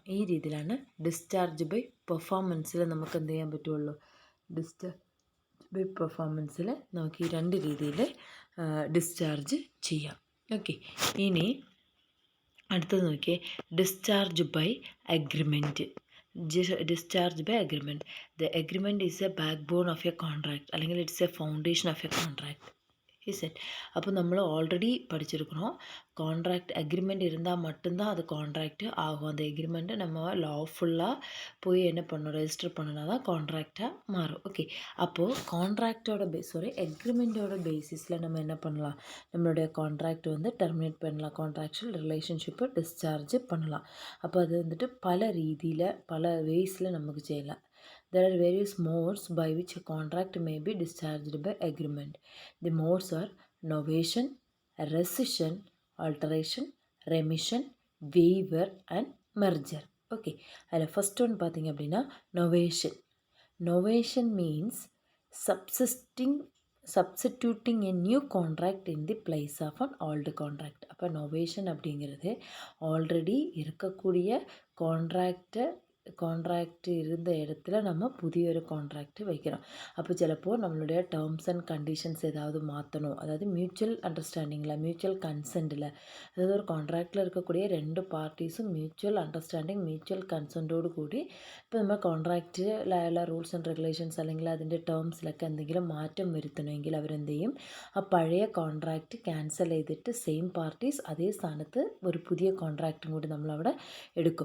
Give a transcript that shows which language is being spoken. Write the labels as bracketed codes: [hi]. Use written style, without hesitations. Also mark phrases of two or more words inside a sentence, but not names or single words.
[ml] ഈ രീതിയിലാണ് [en] discharge by performance [ml] നമുക്ക് എന്ത് ചെയ്യാൻ പറ്റുള്ളൂ, [en] discharge by performance [ml] നമുക്ക് ഈ 2 രീതിയിൽ ഡിസ്ചാർജ് ചെയ്യാം. ഓക്കെ, ഇനി അടുത്തത് നോക്കിയേ, [en] discharge by agreement. Discharge by agreement. The agreement is a back bone of a contract, അല്ലെങ്കിൽ it's a foundation of a contract. [ta] செட். அப்போ நம்ம ஆல்ரெடி படிச்சிருக்கிறோம், [en] contract agreement [ta] இருந்தால் மட்டும்தான் அது கான்ட்ராக்ட் ஆகும். அந்த எக்ரிமெண்ட்டை நம்ம லாஃபுல்லாக போய் என்ன பண்ணணும், ரெஜிஸ்டர் பண்ணினா தான் கான்ட்ராக்டாக மாறும். ஓகே, அப்போது அக்ரிமெண்ட்டோட பேசிஸில் நம்ம என்ன பண்ணலாம், நம்மளுடைய கான்ட்ராக்ட் வந்து டெர்மினேட் பண்ணலாம், [en] contractual relationship [ta] டிஸ்சார்ஜ் பண்ணலாம். அப்போ அது வந்துட்டு பல ரீதியில் பல வேஸில் நமக்கு செய்யலாம். [en] There are various modes by which a contract may be discharged by agreement. The modes are novation, rescission, alteration, remission, waiver and merger. [ta] Okay, அதில் [en] first one [ta] பார்த்திங்க அப்படின்னா novation. [en] Novation means substituting a new contract in the place of an old contract. [ta] அப்போ novation அப்படிங்கிறது ஆல்ரெடி இருக்கக்கூடிய கான்ட்ராக்டை கான்ட்ராக்ட் இருந்த இடத்துல நம்ம புதிய ஒரு கான்ட்ராக்ட் வைக்கிறோம். அப்போ சிலப்போ நம்மளுடைய டேர்ம்ஸ் அண்ட் கண்டிஷன்ஸ் ஏதாவது மாற்றணும், அதாவது மியூச்சுவல் அண்டர்ஸ்டாண்டிங்கில், மியூச்சுவல் கன்சென்ட்டில், அதாவது ஒரு கான்ட்ராக்டில் இருக்கக்கூடிய 2 பார்ட்டிஸும் மியூச்சுவல் [en] understanding mutual consent [ml] കൂടി ഇപ്പോൾ നമ്മൾ കോൺട്രാക്റ്റിലുള്ള [en] rules and regulations [ml] അല്ലെങ്കിൽ അതിൻ്റെ ടേംസിലൊക്കെ എന്തെങ്കിലും മാറ്റം വരുത്തണമെങ്കിൽ അവരെന്ത് ചെയ്യും, ആ പഴയ കോൺട്രാക്റ്റ് ക്യാൻസൽ ചെയ്തിട്ട് [en] same parties [ml] അതേ സ്ഥാനത്ത് ഒരു പുതിയ കോൺട്രാക്റ്റും കൂടി നമ്മളവിടെ എടുക്കും.